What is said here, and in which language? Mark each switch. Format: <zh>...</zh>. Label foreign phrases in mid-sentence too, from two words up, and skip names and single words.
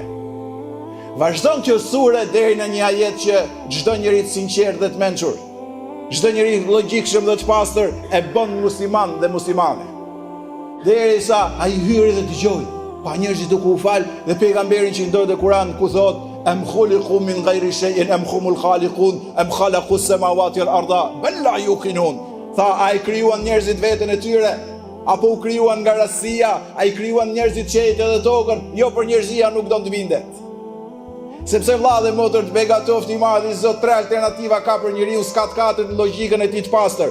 <sq>Vazhdon kjo sure deri në një ajet që çdo njeri të sinqert dhe të mençur, çdo njeri logjikshëm dhe të pastër e bën musliman dhe muslimane. Derisa ai hyri dhe dëgjoi, pa njerëzit duke u fal dhe pejgamberin që i ndodhe Kur'an ku thot</sq> <ar>أم خلقوا من غير شيء أم هم الخالقون أم خلقوا السماوات والأرض بل لا يوقنون.</ar> <sq>Tha, a i krijuan njerëzit veten e tyre apo u krijuan nga rastësia? A i krijuan njerëzit qejtë dhe tokën? Jo, për njerëzia nuk do të bindet. Sepse vlla dhe motër të begatoftë i madh i Zot, 3 alternativa ka për njeriu, s'ka të katërt në logjikën e tij të pastër.</sq>